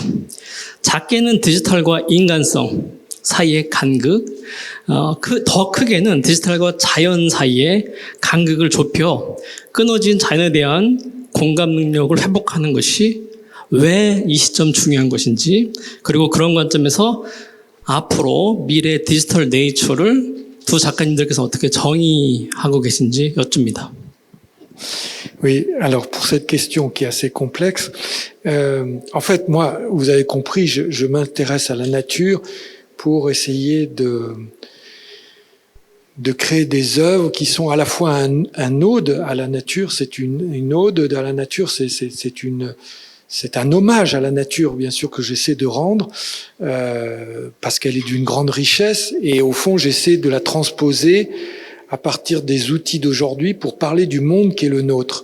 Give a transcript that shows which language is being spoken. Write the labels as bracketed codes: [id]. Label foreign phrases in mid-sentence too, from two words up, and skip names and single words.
[ko] 작게는 디지털과 인간성 사이의 간극, 더 크게는 디지털과 자연 사이의 간극을 좁혀 끊어진 자연에 대한 공감 능력을 회복하는 것이 왜 이 시점 중요한 것인지, 그리고 그런 관점에서 앞으로 미래 디지털 네이처를 두 작가님들께서 어떻게 정의하고 계신지 여쭙니다. [fr] Oui, alors pour cette question qui est assez complexe, en fait, moi, vous avez compris, je m'intéresse à la nature pour essayer de créer des œuvres qui sont à la fois un ode à la nature, c'est une ode à la nature, c'est un hommage à la nature, bien sûr, que j'essaie de rendre, parce qu'elle est d'une grande richesse, et au fond, j'essaie de la transposer à partir des outils d'aujourd'hui pour parler du monde qui est le nôtre.